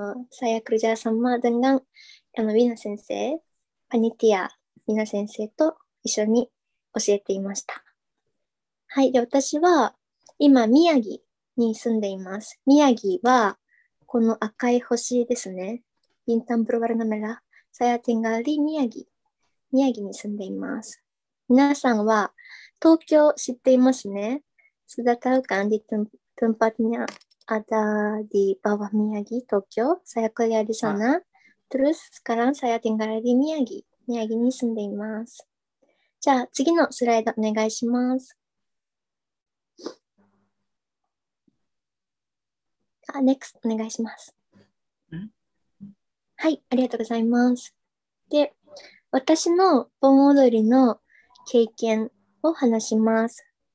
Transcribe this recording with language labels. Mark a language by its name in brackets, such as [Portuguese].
[Indonesian] Saya kerja sama dengan Wina Sensei, panitia Wina Sensei [Japanese] と一緒に教えていました。はい。で、私は今、宮城に住んでいます。宮城はこの赤い星ですね。 [Indonesian] Bintang berwarna merah. Saya tinggal di [Japanese] 宮城に住んでいます。皆さんは東京知っていますね。 [Indonesian] Sudah tahu kan di tempatnya ada di bawah Miyagi, Tokyo. Saya kuliah di sana. Terus sekarang saya tinggal di [Japanese] 宮城に住んでいます。じゃあ次のスライドお願いします。 NEXT お願いします。はい、ありがとうございます。で、私の盆踊りの経験を話します。